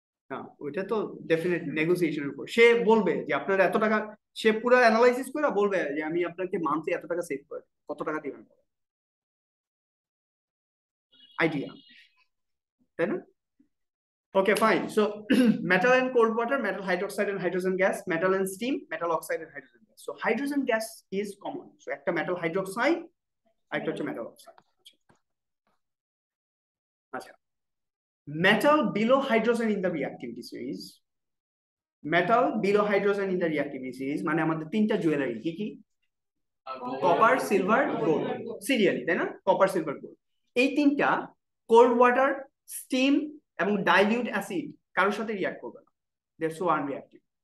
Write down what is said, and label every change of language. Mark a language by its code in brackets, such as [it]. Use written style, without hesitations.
[bn] না, ওইটা তো ডেফিনেট নেগোসিয়েশনের উপর। সে বলবে যে আপনার এত টাকা, সে পুরো অ্যানালাইসিস করে বলবে যে আমি আপনাকে মান্থলি এত টাকা সেভ করে, কত টাকা দিবেন, আইডিয়া, তাই না? [en] Okay, fine. So metal and cold water, metal hydroxide and hydrogen gas, metal and steam, metal oxide and hydrogen gas. So hydrogen gas is common. So একটা metal hydroxide, [bn] একটা হচ্ছে [en] metal oxide. আচ্ছা, metal below hydrogen in the reactivity series. Metal below hydrogen in the reactivity series [bn] মানে আমাদের 3টা jewellery, কি কি? Copper, silver, gold, serially, তাই না? Copper, silver, gold. এই 3টা কোল্ড ওয়াটার, স্টিম এবং ডাইলিউট অ্যাসিড কারোর সাথে রিঅ্যাক্ট করবে না। [en] That's so unreactive.